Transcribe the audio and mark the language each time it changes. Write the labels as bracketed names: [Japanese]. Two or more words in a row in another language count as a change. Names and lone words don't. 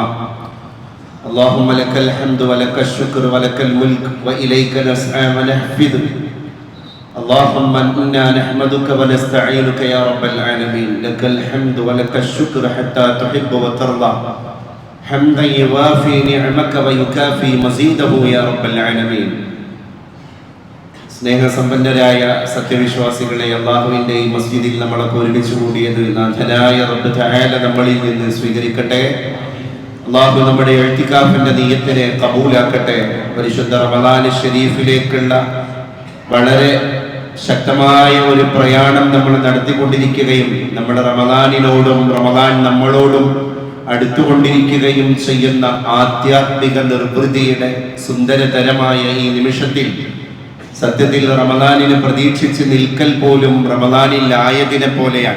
[Arabic] اللهم لك الحمد ولك الشكر ولك الملك وإليك نسعى ونحفظ. اللهم إنا نحمدك ونستعينك يا رب العالمين. لك الحمد ولك الشكر حتى تحب وترضى حمدا يوافي نعمك ويكافي مزيده يا رب العالمين. [Malayalam] സ്നേഹസമ്പന്നരായ സത്യവിശ്വാസികളെ, അള്ളാഹുവിൻ്റെ ഈ മസ്ജിദിൽ നമ്മളൊക്കെ ഒരുമിച്ച് കൂടിയത് നാഥനായ റബ്ബ് തആല നമ്മളിൽ നിന്ന് സ്വീകരിക്കട്ടെ. അള്ളാഹു നമ്മുടെ ഇഅ്തികാഫിന്റെ നിയ്യത്തിനെ കബൂലാക്കട്ടെ. പരിശുദ്ധ റമളാൻ ശരീഫിലേക്കുള്ള വളരെ ശക്തമായ ഒരു പ്രയാണം നമ്മൾ നടത്തിക്കൊണ്ടിരിക്കുകയും നമ്മുടെ റമളാനിനോടും റമളാൻ നമ്മളോടും അടുത്തുകൊണ്ടിരിക്കുകയും ചെയ്യുന്ന ആധ്യാത്മിക നിർവൃതിയുടെ സുന്ദരതരമായ ഈ നിമിഷത്തിൽ സത്യത്തിൽ റമളാനിനെ പ്രതീക്ഷിച്ച് നിൽക്കൽ പോലും റമളാനിൽ ആയതിനെ പോലെയാണ്.